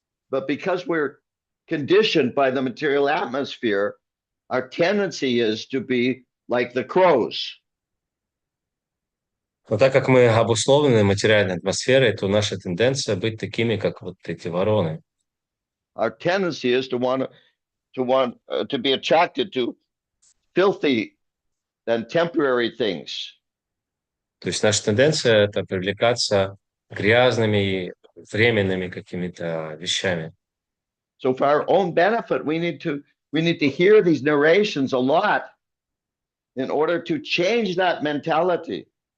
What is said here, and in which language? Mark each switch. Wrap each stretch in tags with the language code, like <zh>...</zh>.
<en>But because we're conditioned by the material atmosphere, our tendency is to be like the crows.</en> <ru>Но так как мы обусловлены материальной атмосферой, то наша тенденция быть такими, как вот эти вороны.</ru> <en>Our tendency is to to be attracted to filthy and temporary things.</en> <ru>То есть наша тенденция – это привлекаться грязными, и временными какими-то вещами.</ru> <en>So for our own benefit, we need to hear these narrations a lot in order to change that mentality.</en>